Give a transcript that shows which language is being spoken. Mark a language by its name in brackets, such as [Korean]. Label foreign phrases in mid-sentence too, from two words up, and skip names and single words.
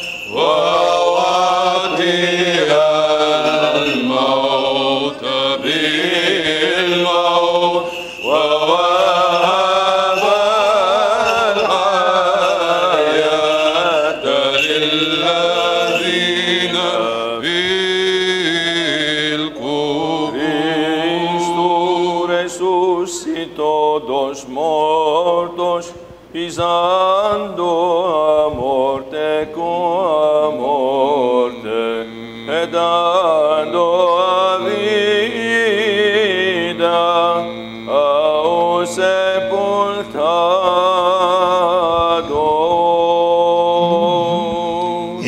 [Arabic] ووطئ الموت بالموت ووهب الحياة للذين في القبور. [Portuguese] Cristo resucitou dos mortos, pisando a morte com a morte, e dando a vida ao sepultado.